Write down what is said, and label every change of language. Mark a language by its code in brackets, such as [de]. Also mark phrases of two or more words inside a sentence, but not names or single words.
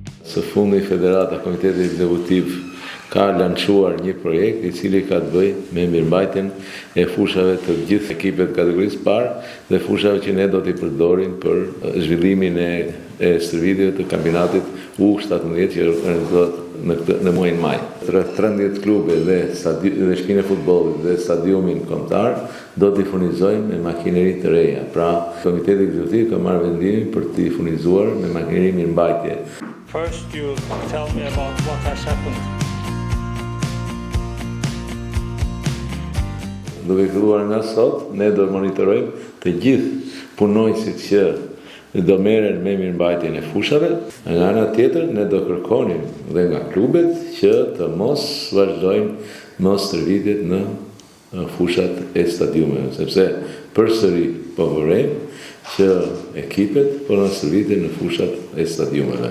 [sq] Së fundi Federata Komiteti Ekzekutiv ka lançuar një projekt i cili ka të bëjë me mirëmbajtjen e fushave të gjithë ekipet kategorisë parë dhe fushave që ne do t'i përdorim për zhvillimin e stërvitjeve të kampionatit U17 që organizohet në muajin maj. 13 klube dhe shpinë e futbollit dhe stadiumin kombëtar do t'i furnizojmë me makineri të reja. Pra, Komiteti Ekzekutiv ka marrë vendimin për t'i furnizuar me makineri mirëmbajtje. [en] First, you tell me about what has happened. [sq] Duke filluar nga sot, ne do monitorojmë të gjithë punonjësit që do merren me mirëmbajtjen e fushave. Nga ana tjetër, ne do kërkonim dhe nga klubet që të mos vazhdojnë mos stërvitjet në fushat e stadiumeve, sepse përsëri po vërejmë që ekipet po në stërvitjen në fushat e stadiumeve.